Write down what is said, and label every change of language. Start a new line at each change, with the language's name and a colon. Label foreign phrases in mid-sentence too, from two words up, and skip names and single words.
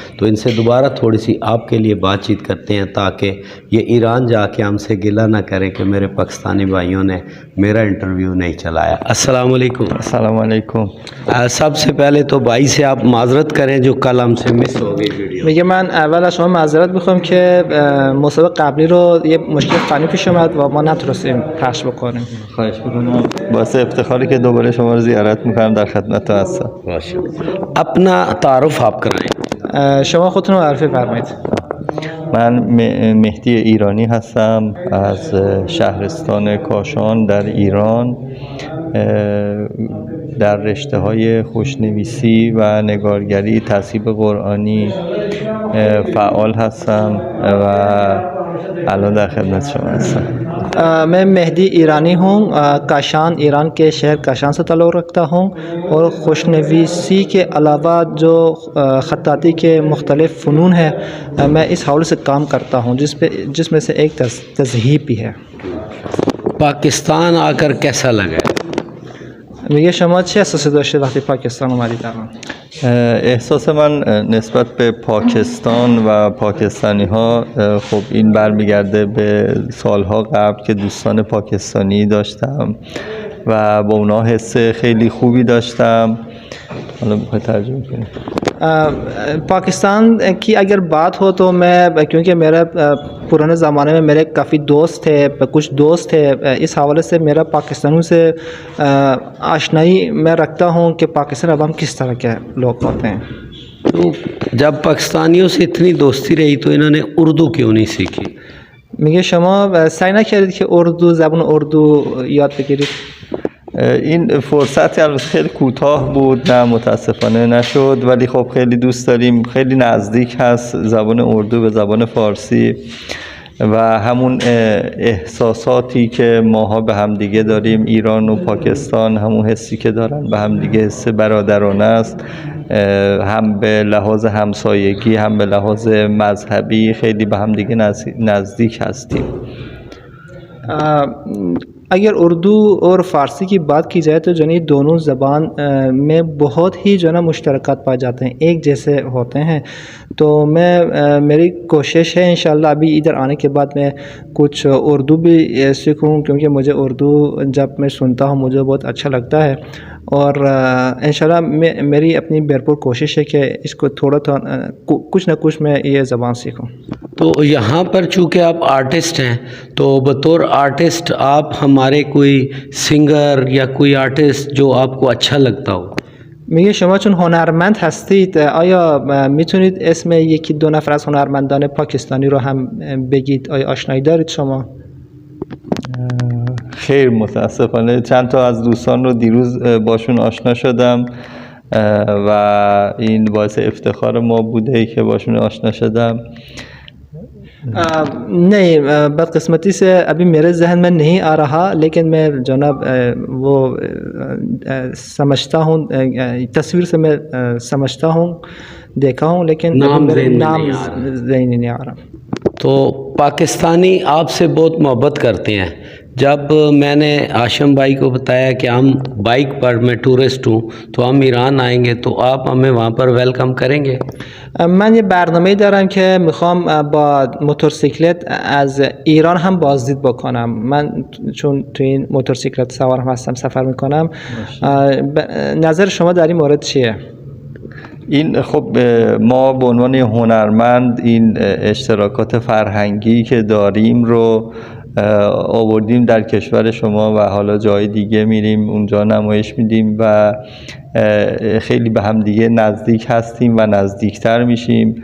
Urdu: تو ان سے دوبارہ تھوڑی سی آپ کے لیے بات چیت کرتے ہیں تاکہ یہ ایران جاکے ہم سے گلہ نہ کریں کہ میرے پاکستانی بھائیوں نے میرا انٹرویو نہیں چلایا.
Arabic: السلام علیکم. السلام علیکم.
Urdu: سب سے پہلے تو بھائی سے آپ معذرت کریں جو کل ہم سے مس ہو گئی ویڈیو.
Persian: میگه من اول از شما معذرت میخوام که مسابقه قبلی رو یه مشکل فنی پیش اومد و ما نتونستیم پخش بکنیم. خواهش میکنم. باعث افتخاری که دوباره شما رو زیارت میکنم، در خدمت هستم. باشه.
Urdu: اپنا تعارف آپ کرائیں.
Persian: شما خودتون رو معرفی فرمایید. من مهدی ایرانی هستم از شهرستان کاشان در ایران. در رشته های خوشنویسی و نگارگری تصحیح قرآنی فعال هستم و الان در خدمت شما هستم.
Urdu: میں مہدی ایرانی ہوں، کاشان ایران کے شہر کاشان سے تعلق رکھتا ہوں اور خوشنویسی کے علاوہ جو خطاطی کے مختلف فنون ہیں میں اس حوالے سے کام کرتا ہوں جس میں سے ایک تذہیب بھی ہے. پاکستان آکر کیسا لگا؟
Persian: میگه شما چه احساسی داشته وقتی پاکستان اومدید الان؟ احساس من نسبت به پاکستان و پاکستانی ها خب این برمیگرده به سالها قبل که دوستان پاکستانی داشتم و با اونا حس خیلی خوبی داشتم. حالا میخوای ترجمه کنی؟
Urdu: پاکستان کی اگر بات ہو تو میں، کیونکہ میرا پرانے زمانے میں میرے کافی دوست تھے، کچھ دوست تھے، اس حوالے سے میرا پاکستانیوں سے آشنائی میں رکھتا ہوں کہ پاکستان اب ہم کس طرح کے لوگ ہوتے ہیں. تو جب پاکستانیوں سے اتنی دوستی رہی تو انہوں نے اردو کیوں نہیں سیکھی؟
Persian: میگه شما سعی نکردید که زبان اردو یاد بگیرید؟ این فرصتی البته خیلی کوتاه بود، نه متاسفانه نشد، ولی خب خیلی دوست داریم. خیلی نزدیک هست زبان اردو به زبان فارسی و همون احساساتی که ماها به هم دیگه داریم، ایران و پاکستان، همون حسی که دارن به هم دیگه حس برادرانه است، هم به لحاظ همسایگی هم به لحاظ مذهبی خیلی به هم دیگه نزدیک هستیم.
Urdu: اگر اردو اور فارسی کی بات کی جائے تو جو ہے دونوں زبان میں بہت ہی جو ہے نا مشترکات پائے جاتے ہیں، ایک جیسے ہوتے ہیں. تو میری کوشش ہے انشاءاللہ ابھی ادھر آنے کے بعد میں کچھ اردو بھی سیکھوں، کیونکہ مجھے اردو جب میں سنتا ہوں مجھے بہت اچھا لگتا ہے اور انشاءاللہ میری اپنی بھرپور کوشش ہے کہ اس کو تھوڑا کچھ نہ کچھ میں یہ زبان سیکھوں. تو یہاں پر چونکہ آپ آرٹسٹ ہیں تو بطور آرٹسٹ آپ ہمارے کوئی سنگر یا کوئی آرٹسٹ جو آپ کو اچھا لگتا ہو.
Persian: میگه شما چون هنرمند هستید آیا میتونید اسم یکی دو نفر از هنرمندان پاکستانی رو هم بگید؟ آیا آشنایی دارید شما؟ خیر متاسفانه چند تا از دوستان رو دیروز باشون آشنا شدم و این باعث افتخار ما بوده که باشون آشنا شدم.
Urdu: نہیں، بدقسمتی سے ابھی میرے ذہن میں نہیں آ رہا، لیکن میں جناب وہ سمجھتا ہوں، تصویر سے میں سمجھتا ہوں، دیکھا ہوں، لیکن نام نہیں آ رہا. تو پاکستانی آپ سے بہت محبت کرتے ہیں. جب میں نے آشم بھائی کو بتایا کہ ہم بائیک پر، میں ٹورسٹ ہوں، تو ہم ایران آئیں گے تو آپ ہمیں وہاں پر ویلکم کریں گے.
Persian: من یه برنامه‌ای دارم که میخوام با موتورسیکلت از ایران هم بازدید بکنم. من چون تو این موتورسیکلت سوار هستم، سفر میکنم. نظر شما در این مورد چیه؟ این خب ما به عنوان هنرمند این اشتراکات فرهنگی که داریم رو آوردیم در کشور شما و حالا جای دیگه میریم اونجا نمایش میدیم و خیلی به هم دیگه نزدیک هستیم و نزدیکتر میشیم.